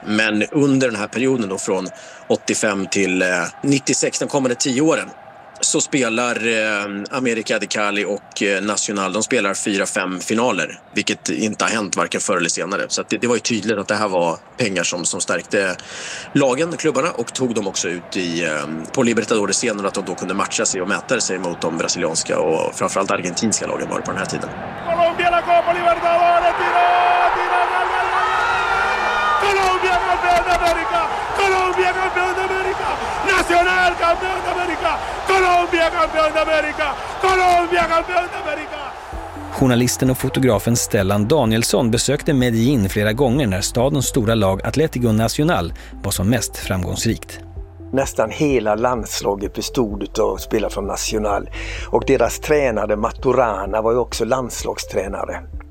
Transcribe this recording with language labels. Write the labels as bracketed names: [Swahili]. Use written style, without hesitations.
[Swedish] Men under den här perioden då, från 85 till 96, de kommande 10 åren, så spelar América de Cali och Nacional, de spelar 4-5 finaler, vilket inte har hänt varken förr eller senare. Så att det var ju tydligt att det här var pengar som stärkte lagen, klubbarna, och tog dem också ut på Libertadores senare, att de då kunde matcha sig och mäta sig mot de brasilianska och framförallt argentinska lagen var på den här tiden. [Spanish] Colombia la Copa Libertadores, tira, tira, Colombia campeón de América, Colombia campeón de América, Nacional campeón de América. Colombia, campeón de América! [Swedish] Journalisten och fotografen Stellan Danielsson besökte Medellin flera gånger när stadens stora lag Atlético Nacional var som mest framgångsrikt. Nästan hela landslaget bestod av spelare från Nacional. Och deras tränare Maturana var ju också landslagstränare.